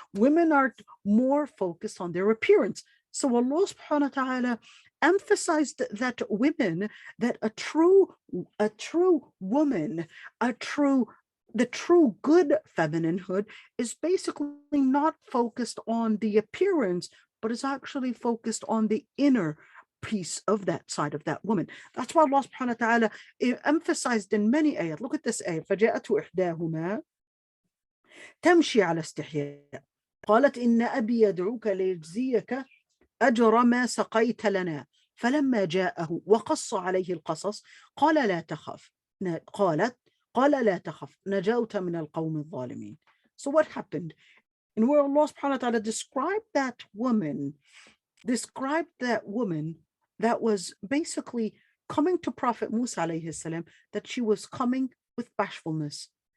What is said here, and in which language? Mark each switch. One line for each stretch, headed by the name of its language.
English: Women are more focused on their appearance. So Allah subhanahu wa ta'ala emphasized that women, that a true woman, the true good femininehood is basically not focused on the appearance, but is actually focused on the inner piece of that side of that woman. That's why Allah subhanahu wa ta'ala emphasized in many ayat. Look at this ayat.
Arabic: فَجَاءَتْ إِحْدَاهُمَا تَمْشِي عَلَى اسْتِحْيَاءٍ قالت إن أبي يدعوك ليجزيك أجر ما سقيت لنا فلما جاءه وقص عليه القصص قال لا تخف قال لا تخف نجوت من القوم الظالمين.
English: So what happened? And where Allah subhanahu wa ta'ala described that woman that was basically coming to Prophet Musa alayhi salam, that she was coming with bashfulness.